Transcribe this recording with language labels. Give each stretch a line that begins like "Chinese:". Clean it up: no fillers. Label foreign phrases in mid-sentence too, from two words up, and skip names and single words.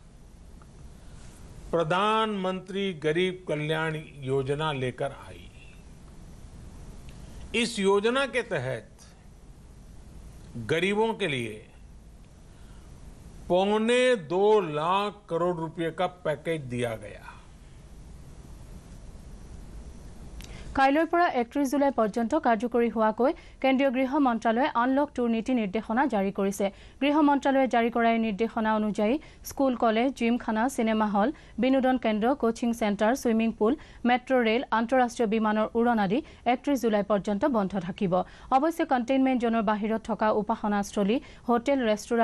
Hindi: प्रधानमंत्री गरीब कल्याण योजना लेकर आई इस योजना के तहत गरीबों के लिए 2.25 लाख करोड़ रुपए का पैकेज दिया गया
Assamese: কাইলৈৰ পৰা 31 জুলাই পৰ্যন্ত কাৰ্যকৰী হোৱাকৈ কেন্দ্ৰীয় গৃহ মন্ত্ৰালয়ে আনলক 2 নীতি নিৰ্দেশনা জাৰি কৰিছে গৃহ মন্ত্ৰালয়ে জাৰি কৰা এই নিৰ্দেশনা অনুযায়ী স্কুল কলেজ জিমখানা সিনেমা হল বিনোদন কেন্দ্ৰ কোচিং চেণ্টাৰ সুইমিং পুল মেট্ৰো ৰেল আন্তঃৰাষ্ট্ৰীয় বিমানৰ উৰণ আদি 31 জুলাই পৰ্যন্ত বন্ধ থাকিব অৱশ্যে কণ্টেইনমেণ্ট জোনৰ বাহিৰত থকা উপাসনাস্থলী হোটেল ৰেষ্টুৰা